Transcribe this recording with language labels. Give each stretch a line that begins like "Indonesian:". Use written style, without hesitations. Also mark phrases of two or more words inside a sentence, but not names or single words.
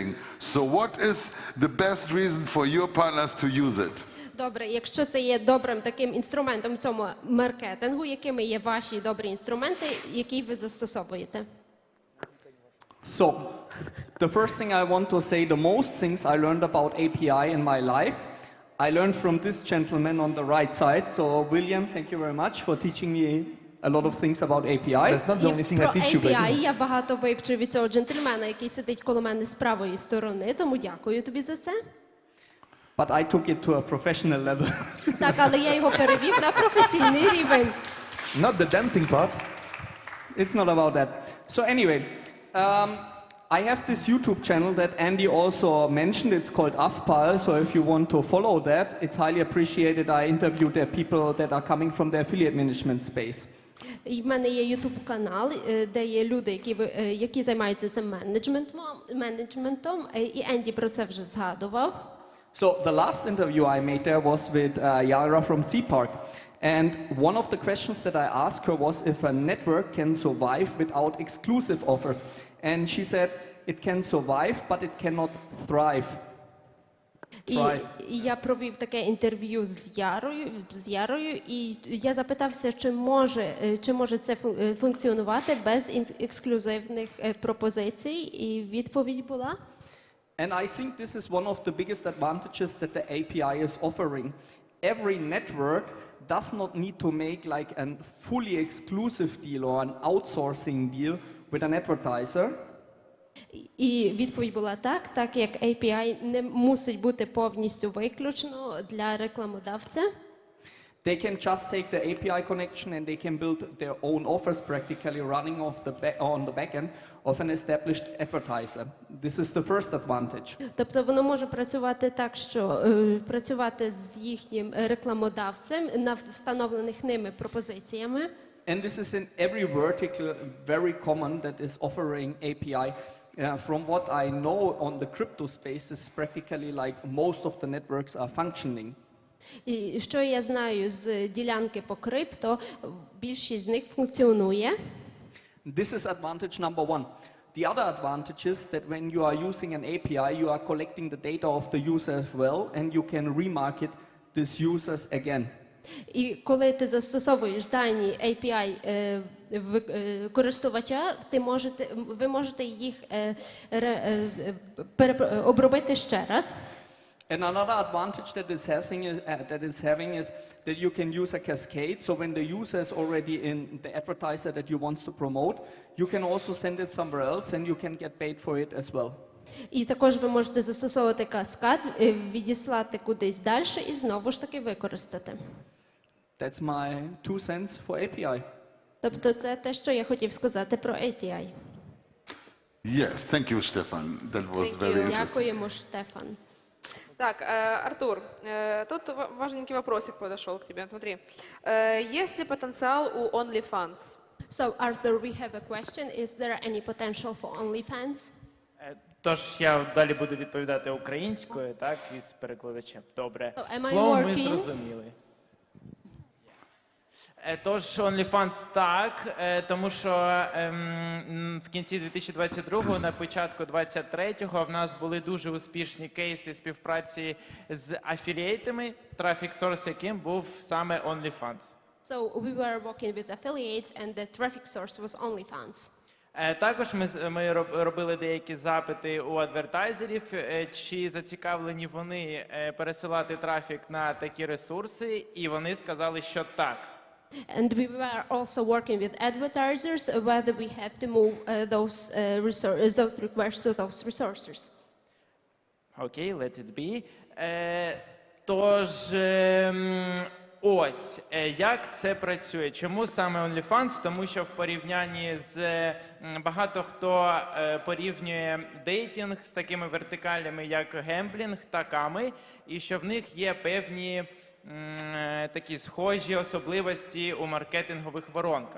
English: So what is the best reason for your partners to use it?
Ukrainian: Добре, якщо це є добрим таким інструментом в цьому маркетингу, якими є ваші добрі інструменти, які ви застосовуєте?
English: So, the first thing I want to say, the most things I learned about API in my life, I learned from this gentleman on the right side. So, William, thank you very much for teaching me a lot of things about API. That's not the only thing I teach you, API baby.
Ukrainian: я багато вивчив від цього джентльмена, який сидить коло мене з правої сторони, тому дякую тобі за це.
English: But I took it to a professional level.
Ukrainian: Так, але я його перевів на професійний рівень.
English: Not the dancing part. It's not about that. So anyway, I have this YouTube channel that Andy also mentioned. It's called AFPAL. So if you want to follow that, it's highly appreciated. I interviewed the people that are coming from the affiliate management space.
Ukrainian: І в мене є YouTube канал, де є люди, які займаються цим менеджментом, і Енді про це вже згадував.
English: So the last interview I made there was with Yara from C-Park. And one of the questions that I asked her was if a network can survive without exclusive offers. And she said it can survive, but it cannot thrive.
Ukrainian: І я провів таке інтерв'ю з Ярою, і я запитався, чи може це функціонувати без ексклюзивних пропозицій, і відповідь була.
English: And I think this is one of the biggest advantages that the API is offering. Every network does not need to make like a fully exclusive deal or an outsourcing deal with an advertiser.
Ukrainian: І відповідь була так як API не мусить бути повністю виключно для рекламодавця.
English: They can just take the API connection and they can build their own offers practically running on the back end of an established advertiser. This is the first advantage.
Ukrainian: Тобто воно може працювати так, що працювати з їхнім рекламодавцем над встановлених ними пропозиціями.
English: And this is in every vertical very common that is offering API. From what I know on the crypto space, this is practically like most of the networks are functioning.
Ukrainian: І що я знаю з ділянки по крипто, більшість з них функціонує.
English: This is advantage number one. The other advantage is that when you are using an API, you are collecting the data of the user as well, and you can remarket these users again.
Ukrainian: І коли ти застосовуєш дані API користувача, ви можете їх обробити ще раз.
English: And another advantage that is having is that you can use a cascade. So when the user is already in the advertiser that you want to promote, you can also send it somewhere else and you can get paid for it as well.
Ukrainian: І також ви можете застосовувати каскад, відіслати кудись далі і знову ж таки використати.
English: That's my 2 cents for API.
Ukrainian: Тобто це те, що я хотів сказати про API.
English: Yes, thank you, Stefan. That was very interesting.
Ukrainian: Дякуємо, Штефан.
Russian: Так, Артур, тут важненький вопросик подошел к тебе. Смотри, есть ли потенциал у OnlyFans?
English: So, Arthur, we have a question. Is there any potential for OnlyFans?
Ukrainian: Тож я далі буду відповідати українською, так, із перекладачем. Добре.
English: So, am I
Ukrainian: Флоу ми
English: working?
Ukrainian: зрозуміли. Тож OnlyFans так, тому що в кінці 2022-го, на початку 2023-го в нас були дуже успішні кейси співпраці з афілієтами, трафік сорс яким був саме OnlyFans.
English: So, we were working with affiliates and the traffic source was OnlyFans.
Ukrainian: Також ми робили деякі запити у адвертайзерів, чи зацікавлені вони пересилати трафік на такі ресурси, і вони сказали, що так.
English: And we were also working with advertisers whether we have to move those requests to those resources. Окей, let it be.
Ukrainian: Тож, ось, як це працює? Чому саме OnlyFans? Тому що в порівнянні з багато хто порівнює дейтинг з такими вертикалями, як гемблінг та ками, і що в них є певні такі схожі особливості у маркетингових воронках.